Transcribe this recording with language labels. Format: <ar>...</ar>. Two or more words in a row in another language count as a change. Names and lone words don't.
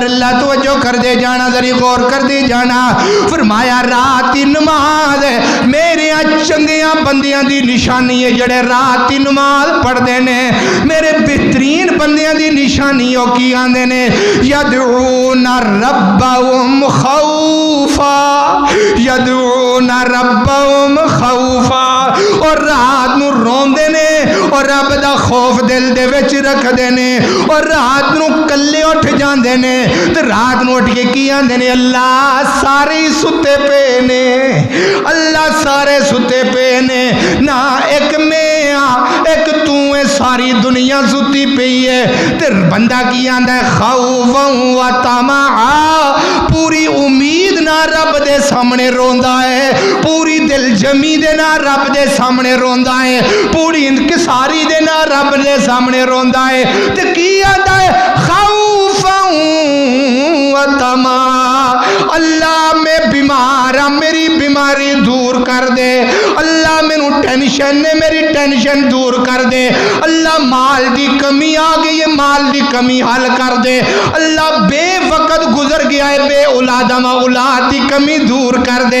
<pa>اللہ توجہ کر دے جانا، ذری غور کر دے جانا۔ فرمایا رات دی نماز میرے چنگیاں بندیاں دی نشانی ہے جڑے رات دی نماز پڑھ دے نے، میرے بہترین بندیاں دی نشانی ہو کی آندے نے،</pa> <ar>یدعون ربهم خوفا، یدعون ربهم خوفا،</ar> <pa>اور رات نو روندے نے اور رب دا خوف دل دے وچ رکھ دے نے، اور رات نو کلے اٹھ جاندے نے، تے رات نو اٹھ کے کی آندے نے، اللہ سارے ستے پے نے، اللہ سارے ستے پے نے، نہ ایک میں ایک تو ہے، ساری دنیا ستی پئی ہے۔ تے بندہ کی آندا ہے</pa> <ar>خوفا و طمعا،</ar> <pa>پوری امید نہ رب دے سامنے روندا ہے، پوری دل جمی دے نہ رب دے سامنے روندا ہے، پوری انکساری دے نہ رب دے سامنے روندا ہے۔ تے کی آندا ہے</pa> <ar>خوفا و طمعا،</ar> <pa>اللہ میں بیمار ہاں میری بیماری دور کر دے، اللہ مینوں ٹینشن نے میری ٹینشن دور کر دے، اللہ مال دی کمی آ گئی ہے مال دی کمی حل کر دے، اللہ بے وقت گزر گیا ہے بے اولادہ ما اولاد دی کمی دور کر دے۔</pa>